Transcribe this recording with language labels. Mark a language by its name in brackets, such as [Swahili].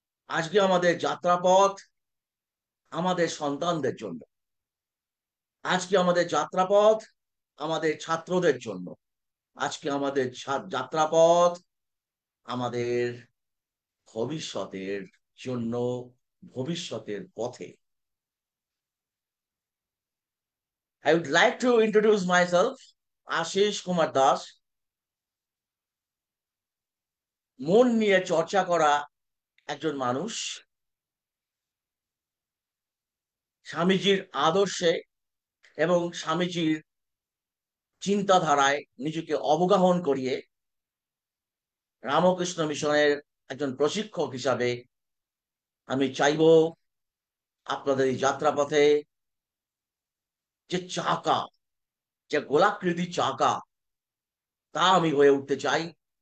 [Bangla] আজকে আমাদের যাত্রাপথ আমাদের সন্তানদের জন্য, আজকে আমাদের যাত্রাপথ আমাদের ছাত্রদের জন্য, আজকে আমাদের যাত্রাপথ আমাদের ভবিষ্যতের জন্য, ভবিষ্যতের পথে। [English] I would like to introduce myself, Ashis Kumar Das. [Bangla] মন নিয়ে চর্চা করা একজন মানুষ, স্বামীজির আদর্শে এবং স্বামীজির চিন্তাধারায় নিজেকে অবগাহন করিয়ে রামকৃষ্ণ মিশনের একজন প্রশিক্ষক হিসাবে আমি চাইব আপনাদের এই যাত্রাপথে যে চাকা, যে গোলাকৃতি চাকা, তা আমি হয়ে উঠতে চাই।